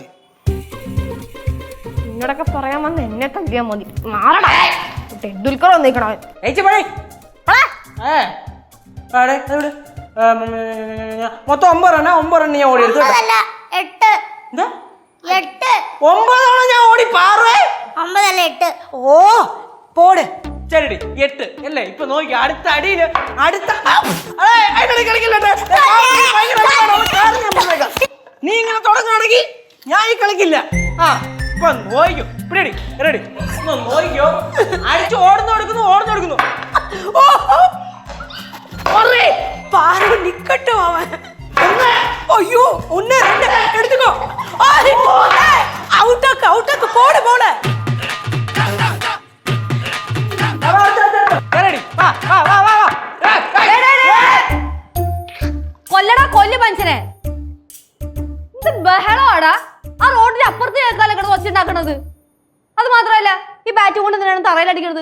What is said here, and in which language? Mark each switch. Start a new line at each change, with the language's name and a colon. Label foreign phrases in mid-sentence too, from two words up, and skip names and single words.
Malayalam: നിങ്ങളൊക്കെ പറയാൻ വന്ന് എന്നെ തല്ലിയാ മതി. മാറടാ ടെണ്ടുൽക്കർ വന്നിക്കണോ. മൊത്തം 9 റണ്ണ. 9 റണ്ണ് ഞാൻ ഓടി എടുത്തു. 8 9 തവണ ഞാൻ ഓടി. 9 അല്ല 8.
Tamil: ஓ போடு.
Malayalam: ശരി 8 അല്ലേ? ഇപ്പൊ നോക്കി അടുത്ത അടിയില് കളിക്കില്ലട്ടെ. നീ ഇങ്ങനെ തുടങ്ങുകയാണെങ്കിൽ ഞാൻ ഈ കളിക്കില്ല. ഇപ്പൊ നോക്കിക്കോ. റെഡി നോക്കിക്കോ. അടിച്ച് ഓടുന്നു.
Tamil: பாரு நிக்கட்டும் அவன். ஐயோ 1 2 எடுத்துக்கோ. அவுட்டாக்கு போடு போல.
Malayalam: കൊല്ലു മനുഷ്യനെ. ഇത് ബഹളമാടാ. ആ റോഡിന്റെ അപ്പുറത്ത് കേൾക്കാല്ലേ കിടന്ന് വച്ചിട്ടുണ്ടാക്കണത്. അത് മാത്രമല്ല ഈ ബാറ്റ് കൊണ്ട് എന്തിനാണ് തറയിലടിക്കണത്?